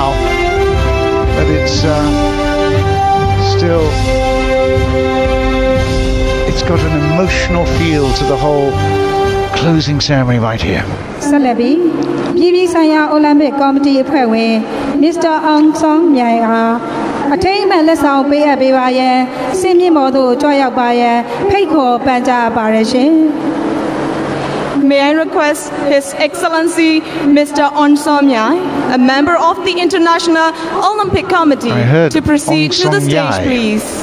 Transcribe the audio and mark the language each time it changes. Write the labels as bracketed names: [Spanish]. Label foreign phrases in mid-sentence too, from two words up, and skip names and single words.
[English] But it's still, it's got an emotional feel to the whole closing ceremony right here. Salabi, BBC Olympic Committee Appointee, Mr. [Burmese] Aung San Suu Kyi အထိမ်းအမှတ်လက်ဆောင်ပေးအပ်ပေးပါရန်စင်မြင့်မော်သို့ကြွရောက်ပါရန်ဖိတ်ခေါ်ပန်ကြားပါရရှင် [English] May I request His Excellency Mr. Aung San Suu Kyi, a member of the International Olympic Committee, to proceed to the stage, please.